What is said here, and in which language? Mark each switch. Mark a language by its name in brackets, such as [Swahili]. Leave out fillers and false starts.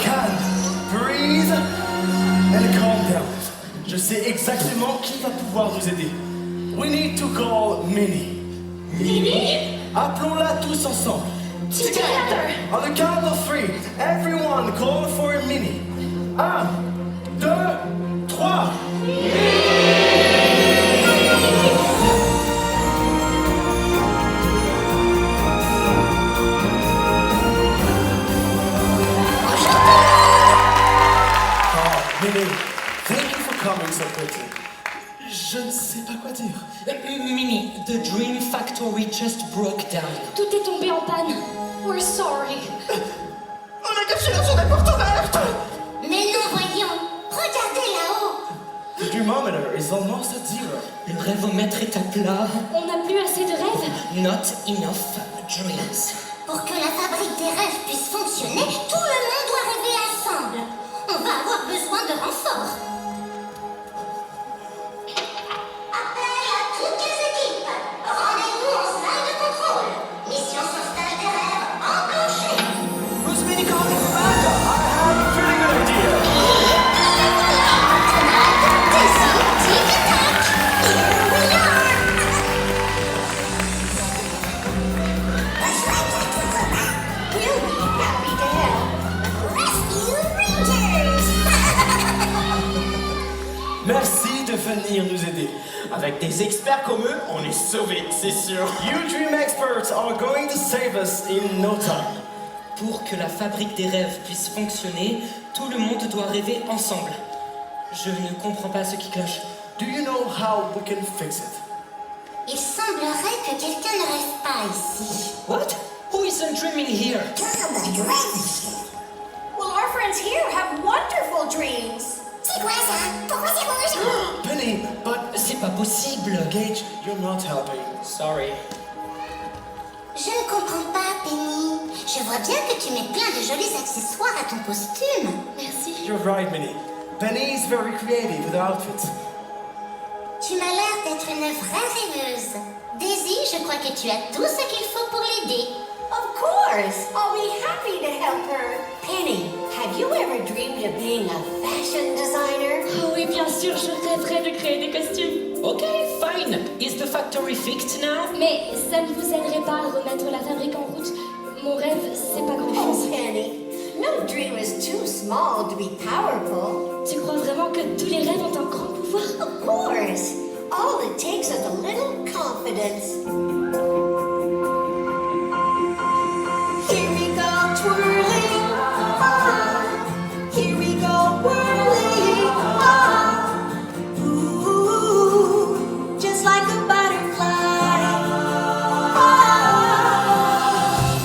[English] Calme, breathe, and calm down. [French] Je sais exactement qui va pouvoir nous aider. [English] We need to call Minnie. Minnie? [French] Appelons-la tous ensemble. [English] Together! On the count of three, everyone call for Minnie. 1, 2, 3. Minnie, thank you for coming so quickly. [French] Je ne sais pas quoi dire. [English] Minnie, the Dream Factory just broke down. [French] Tout est tombé en panne. [English] We're sorry. [French] On a caché la journée porte ouverte. Mais non, voyons. Regardez là-haut. [English] The Dreamometer is almost at 0. [French] Le rêvomètre est à plat. On n'a plus assez de rêves. [English] Not enough dreams. [French] Pour que la fabrique des rêves puisse fonctionner, tout le monde doit rêver ensemble. On va avoir besoin de renforts. Appel à toutes les équipes. Rendez-vous en salle de contrôle. Mission sauvetage des rêves enclenchée. [English] Who's Minnie calling for backup? I have a pretty good idea. Tonight, Dizzy, Tic et Tac. Here we are. We'll be happy to help. Rescue Rangers. [French] Merci de venir nous aider. Avec des experts comme eux, on est sauvés, c'est sûr. [English] You Dream Experts are going to save us in no time. [French] Pour que la fabrique des rêves puisse fonctionner, tout le monde doit rêver ensemble. Je ne comprends pas ce qui cloche. [English] Do you know how we can fix it? [French] Il semblerait que quelqu'un ne rêve pas ici. [English] What? Who isn't dreaming here? Well, our friends here have wonderful dreams. [French] C'est quoi ça? Pourquoi c'est rouge? [English] Penny, but [French] C'est pas possible. [English] Gage, you're not helping. Sorry. [French] Je ne comprends pas, Penny. Je vois bien que tu mets plein de jolis accessoires à ton costume. Merci. [English] You're right, Minnie. Penny is very creative with her outfits. [French] Tu m'as l'air d'être une vraie rêveuse. Daisy, je crois que tu as tout ce qu'il faut pour l'aider. [English] Of course, I'll be happy to help her. Penny, have you ever dreamed of being a fashion designer? [French] Oh oui, bien sûr, je rêverais de créer des costumes. [English] Ok, fine. Is the factory fixed now? [French] Mais ça ne vous aiderait pas à remettre la fabrique en route. Mon rêve, c'est pas Oh, grand-chose. [English] Penny, no dream is too small to be powerful. [French] Tu crois vraiment que tous les rêves ont un grand pouvoir? [English] Of course, all it takes is a little confidence. Here we go twirling, here we go whirling, ooh, just like a butterfly.